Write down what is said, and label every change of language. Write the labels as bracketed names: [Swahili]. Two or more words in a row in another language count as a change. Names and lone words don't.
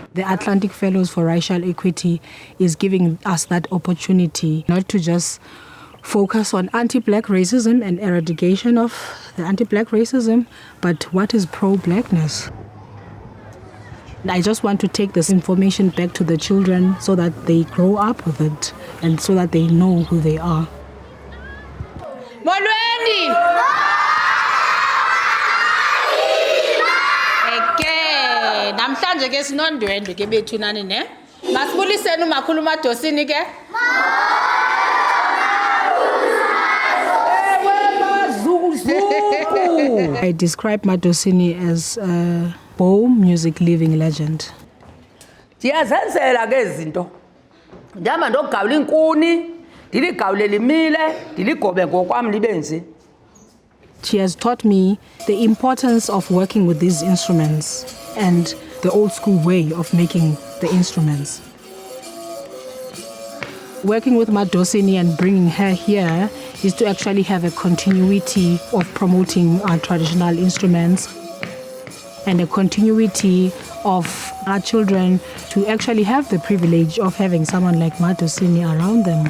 [English] The Atlantic Fellows for Racial Equity is giving us that opportunity not to just focus on anti-Black racism and eradication of the anti-Black racism, but what is pro-Blackness. I just want to take this information back to the children so that they grow up with it and so that they know who they are. [Xhosa] Molweni! Okay, namhlanje ke sinondwendwe ke bethu nani ne? Masibuliseni umakhulu umadosini ke? [English] I describe Madosini as a bow music living legend. [Xhosa] Ndiyazenzela ke izinto. Ndihamba ndogawula inkuni, ndiligawule limile, ndiligobe ngokwam libenzi. [English] She has taught me the importance of working with these instruments and the old school way of making the instruments. Working with Madosini and bringing her here is to actually have a continuity of promoting our traditional instruments and a continuity of our children to actually have the privilege of having someone like Madosini around them.